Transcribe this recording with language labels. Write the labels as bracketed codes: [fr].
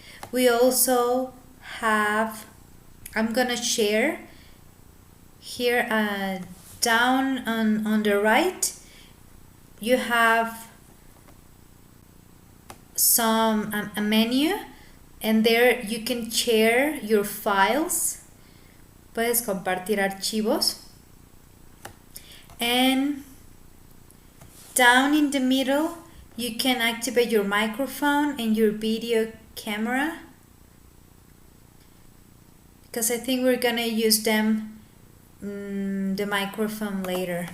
[en] We also have, I'm gonna share here down on the right, you have a menu, and there you can share your files. [es] Puedes compartir archivos. [en] And down in the middle, you can activate your microphone and your video camera, because I think we're gonna use them, the microphone later.